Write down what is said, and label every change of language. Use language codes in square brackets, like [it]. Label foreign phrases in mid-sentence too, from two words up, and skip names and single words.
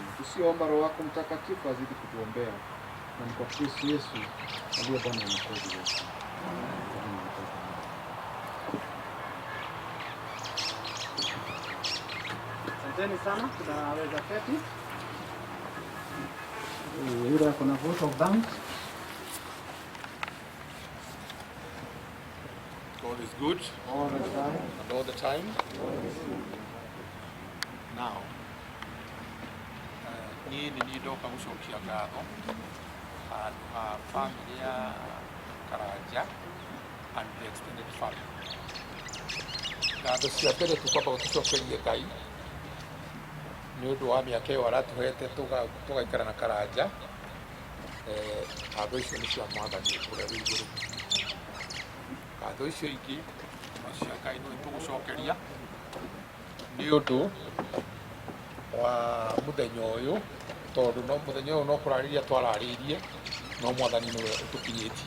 [sw] Tusiomba Roho wako Mtakatifu azidi kutuombea, na ni kwa Kristo Yesu aliye Bwana na Mwokozi wetu. Asanteni sana, tunaweza keti. Yule kuna [en] vote of thanks. God is good All the time. and all the time. Now, [ki] niĩ nĩ niĩ ndoka gũcokia ngatho handũ ha family ya Karanja [en] and the extended family. [ki] Ngatho cia mbere tũkwamba gũtũcokeria Ngai nĩ ũndũ wa mĩaka ĩyo aratũhete tũgaikara na Karanja. Ngatho icio nĩ cia Mwathani ũrĩa wĩ igũrũ. Ngatho icio ingĩ cia Ngai nĩ tũgũcokeria nĩ ũndũ wa mũthenya ũyũ, tondũ no mũthenya ũyũ no kũrarĩria twararĩirie, no Mwathani nĩwe ũtũkinyĩtie.